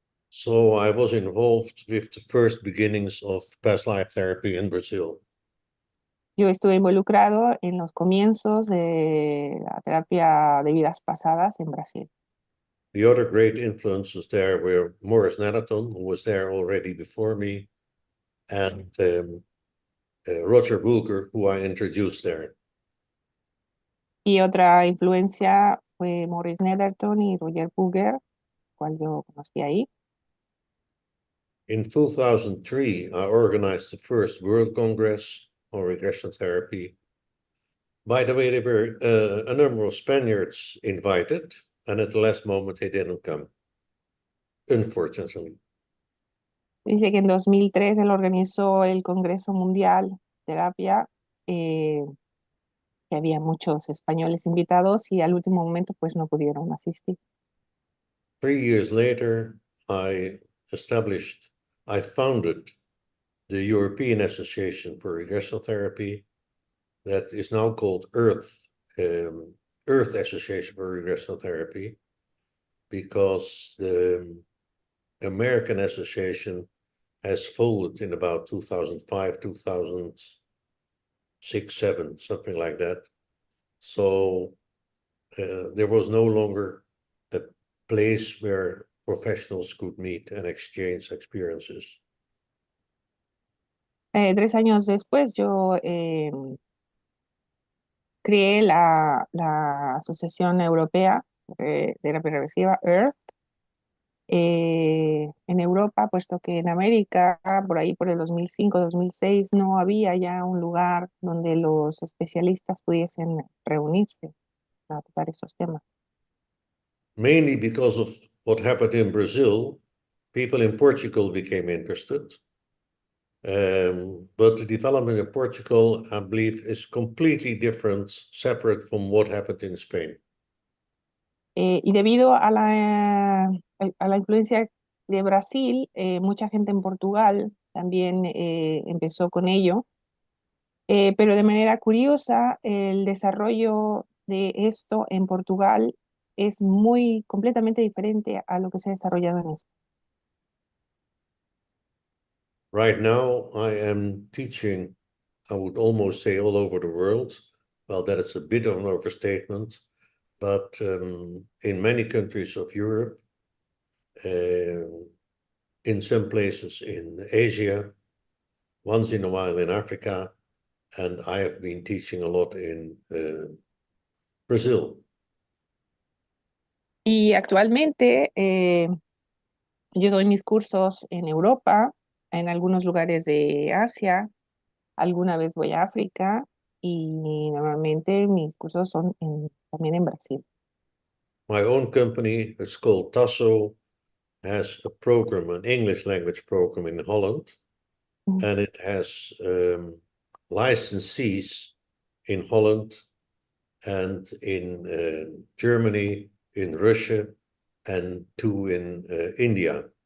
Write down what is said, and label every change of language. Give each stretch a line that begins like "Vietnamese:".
English: So I was involved with the first beginnings of past life therapy in Brazil.
Spanish: Yo estuve involucrado en los comienzos de la terapia de vidas pasadas en Brasil.
English: The other great influences there were Morris Nanaton, who was there already before me, and Roger Bulger, who I introduced there.
Spanish: Y otra influencia fue Maurice Netherton y Roger Puger, cual yo conocí ahí.
English: In 2003, I organized the first World Congress on Regression Therapy. By the way, there were a number of Spaniards invited, and at the last moment they didn't come, unfortunately.
Spanish: Dice que en 2003 él organizó el Congreso Mundial de Terapia que había muchos españoles invitados y al último momento pues no pudieron asistir.
English: 3 years later, I founded the European Association for Regressional Therapy, that is now called Earth Association for Regressional Therapy, because the American Association has folded in about 2005, 2006, 7, something like that. So there was no longer a place where professionals could meet and exchange experiences.
Spanish: 3 años después yo creé la Asociación Europea de Terapia Regresiva, EARTH, en Europa, puesto que en América, por ahí por el 2005-2006, no había ya un lugar donde los especialistas pudiesen reunirse para tratar esos temas.
English: Mainly because of what happened in Brazil, people in Portugal became interested. But the development in Portugal, I believe, is completely different, separate from what happened in Spain.
Spanish: Y debido a la influencia de Brasil, mucha gente en Portugal también empezó con ello, pero de manera curiosa, el desarrollo de esto en Portugal es completamente diferente a lo que se ha desarrollado en España.
English: Right now, I am teaching, I would almost say all over the world. Well, that is a bit of an overstatement, but in many countries of Europe, in some places in Asia, once in a while in Africa, and I have been teaching a lot in Brazil.
Spanish: Y actualmente yo doy mis cursos en Europa, en algunos lugares de Asia, alguna vez voy a África y normalmente mis cursos son también en Brasil.
English: My own company, it's called Tasso, has a program, an English language program in Holland, and it has licensees in Holland and in Germany, in Russia, and 2 in India.